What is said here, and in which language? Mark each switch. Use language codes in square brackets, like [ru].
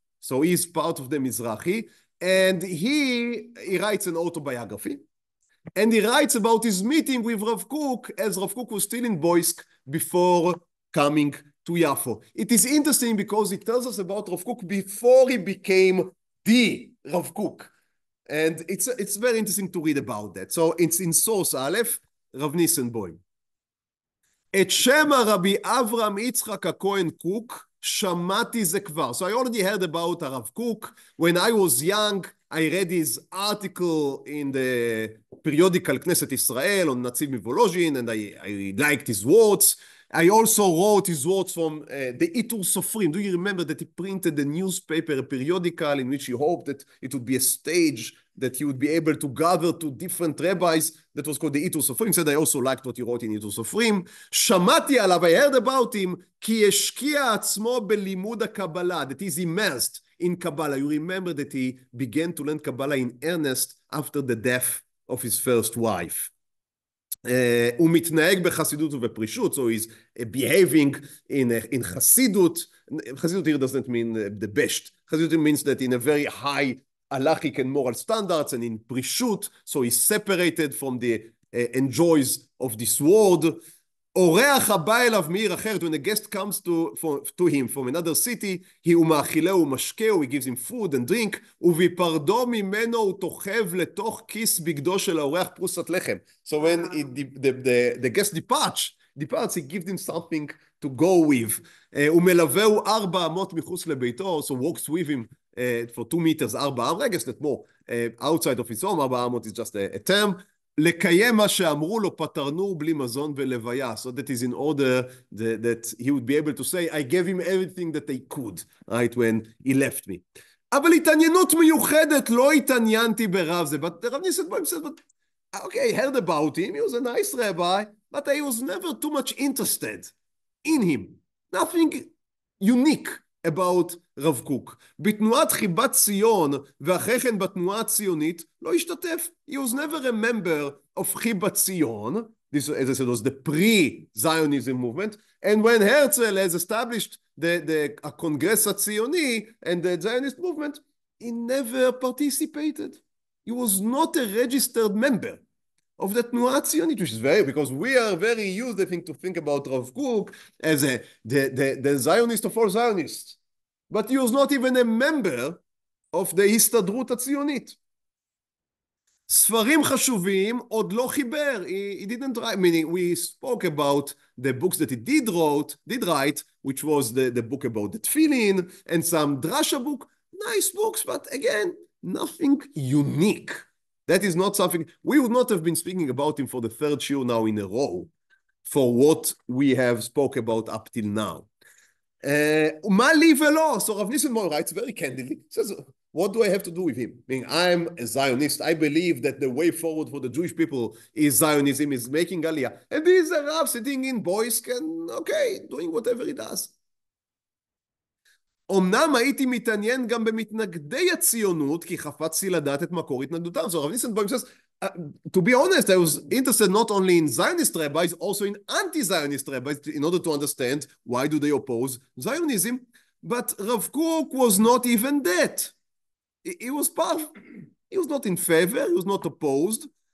[en] So he's part of the Mizrahi, and he writes an autobiography, and he writes about his meeting with Rav Kook as Rav Kook was still in Boise before coming to Yafo. It is interesting because it tells us about Rav Kook before he became the Rav Kook, and it's very interesting to read about that. So it's in source Aleph, Rav ניסנבוים. [he] את שם רבי אברהם יצחק הכהן קוק שמעתי זה כבר. [en] So I already heard about Rav Kook. When I was young, I read his article in the periodical Knesset Israel on נציב מוואלוז'ין, and I liked his words. I also wrote his words from the עטור סופרים. Do you remember that he printed a newspaper, a periodical, in which he hoped that it would be a stage that he would be able to gather to different rabbis, that was called the עטור סופרים. Said I also liked what he wrote in עטור סופרים. [he] שמעתי עליו, [en] I heard about him, [he] כי השקיע עצמו בלימוד הקבלה, [en] that is immersed in Kabbalah. You remember that he began to learn Kabbalah in earnest after the death of his first wife. [he] הוא מתנהג בחסידות ובפרישות, [en] so he's behaving in [he] חסידות. [en] חסידות here doesn't mean the best. חסידות means that in a very high halachic and moral standards, and in prishut, so he's separated from the enjoys of this world. [he] אורח הבא אליו מעיר אחרת, [en] when a guest comes to him from another city, [he] הוא מאכילהו ומשקהו, [en] he gives him food and drink, [he] ובפרדו ממנו הוא תוכב לתוך כיס בגדו של האורח פרוסת לחם. [en] So when the guest departs, he gives him something to go with. [he] הוא מלווהו 4 אמות מחוץ לביתו, [en] so walks with him for 2 meters, 4 אמות, I guess that more outside of his home, 4 אמות is just a term. [he] לקיים מה שאמרו לו, פטרנו בלי מזון ולוויה. [en] So that is in order that he would be able to say, I gave him everything that I could, right, when he left me. [he] אבל התעניינות מיוחדת, לא התעניינתי ברב זה. [en] But Rav ניסנבוים said, but, okay, I heard about him, he was a nice rabbi, but I was never too much interested in him. Nothing unique about רב קוק. [he] בתנועת חיבת ציון ואחרי כן בתנועה הציונית לא השתתף. [en] He was never a member of חיבת ציון. This, as I said, was the pre-Zionism movement. And when Herzl has established the Congress הציוני and the Zionist movement, he never participated. He was not a registered member of the תנועה הציונית, which is very, because we are very used, I think, to think about Rav Kook as the Zionist of all Zionists. But he was not even a member of the הסתדרות הציונית. [he] ספרים חשובים עוד לא חיבר. [en] He didn't write, meaning we spoke about the books that he did write, which was the book about the tefillin and some drasha book. Nice books, but again, nothing unique. That is not something, we would not have been speaking about him for the 3rd shiur now in a row for what we have spoke about up till now. [he] מה לי ולא? [en] So Rav ניסנבוים writes very candidly, says, what do I have to do with him? I mean, I'm a Zionist. I believe that the way forward for the Jewish people is Zionism, is making Aliyah. And he's a Rav sitting in Boise and, okay, doing whatever he does. [he] אמנם הייתי מתעניין גם במתנגדי הציונות, כי חפצתי לדעת את מקור התנגדותם. [en] So Rav ניסנבוים says, to be honest, I was interested not only in Zionist rabbis, also in anti-Zionist rabbis, in order to understand why do they oppose Zionism. But Rav Kook was not even that. He was not in favor, he was not opposed.